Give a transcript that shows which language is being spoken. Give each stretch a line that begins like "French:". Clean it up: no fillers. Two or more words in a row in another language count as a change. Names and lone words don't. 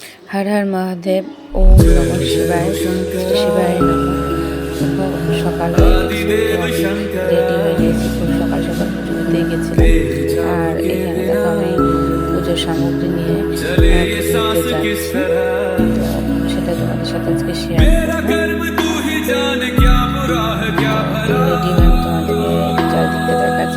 Sanskrit: हर हर महादेव। ओम नमः शिवाय शिवाय नमः।
Bangla: সকাল হয়ে গেছে, তো আমি রেডি হয়ে গেছি, খুব সকাল সকাল পুজো দিতে গেছিলাম। আর এখানে দেখো আমি পুজোর সামগ্রী নিয়ে পুজো দিতে যাচ্ছি, তো সেটা তোমাদের সাথে আজকে শেয়ার করবো। রেডি হয়ে আমি তোমাদেরকে চারিদিকটা দেখাচ্ছি।